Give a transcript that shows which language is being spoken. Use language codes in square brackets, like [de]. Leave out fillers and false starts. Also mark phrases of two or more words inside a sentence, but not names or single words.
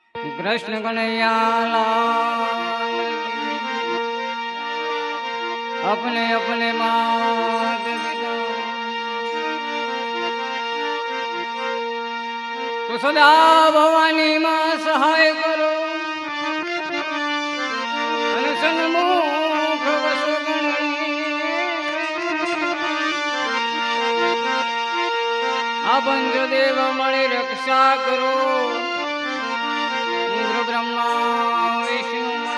[hi] कृष्ण कन्हैया लाल अपने अपने मात पिता तो सदा भवानी मां सहाय करो [gu] અને સન્મુખ વસો આ પંચદેવ મળી રક્ષા કરો ઇન્દ્ર બ્રહ્મા વિષ્ણુ